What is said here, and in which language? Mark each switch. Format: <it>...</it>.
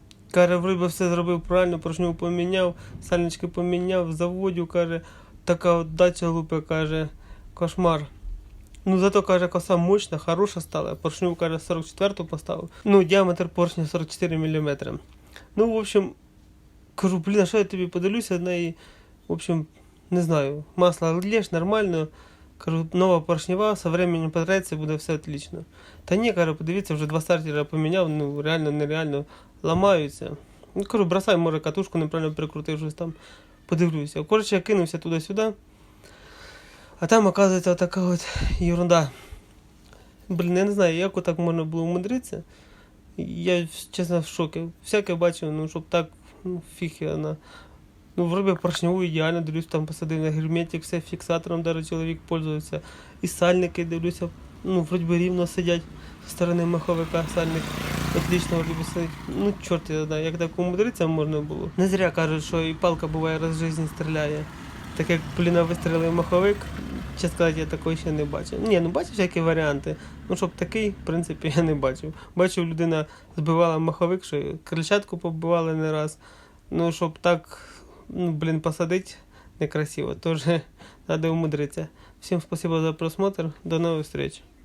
<uk>Каже, вроде все зробив правильно, поршню поміняв, сальнички поміняв, заводю, каже, така от дача лупе, каже, кошмар. Ну зато, каже, коса мощна, хороша стала, поршню, каже, 44-ту поставив. Ну, діаметр поршня 44 мм. Ну,</uk> <ru>в общем,</ru> <uk>кажу, блін, а що я тобі подивлюся на неї, в общем, не знаю, масло льєш, нормально. Кажу, нова поршнева,</uk> <ru>со временем</ru> <uk>потратиться, буде все</uk> <ru>отлично.</ru> <uk>Та ні, кажу, подивіться, вже 2 стартера поміняв, ну реально, нереально ламаються. Ну, кажу, бросай, може, катушку неправильно прикрутив, щось там, подивлюся. Коротше, я кинувся туди-сюди, а там, оказується, така от ерунда. Блін, я не знаю, як отак можна було умудритися. Я, чесно, в шокі. Всяке бачив, ну, щоб так, ну, фіг вона. Ну, вроде поршневу ідеально, дивлюсь, там посадив на герметик, все фіксатором, даже чоловік пользується. І сальники, дивлюся, ну, вроде би рівно сидять з сторони маховика, сальник отлично вроде би сидить. Ну, чорт я знаю, як так умудритися можна було. Не зря кажуть, що і палка буває раз в житті стріляє. Так як, блін, вистрілив маховик, чесно сказати, я такого ще не бачив. Ні, ну бачив всякі варіанти, ну щоб такий, в принципі, я не бачив. Бачив, людина збивала маховик, що крильчатку побивали не раз.</uk> <ru>Ну, щоб так, ну, блин, посадить некрасиво, тоже надо умудриться. Всем спасибо за просмотр, до новых встреч.</ru>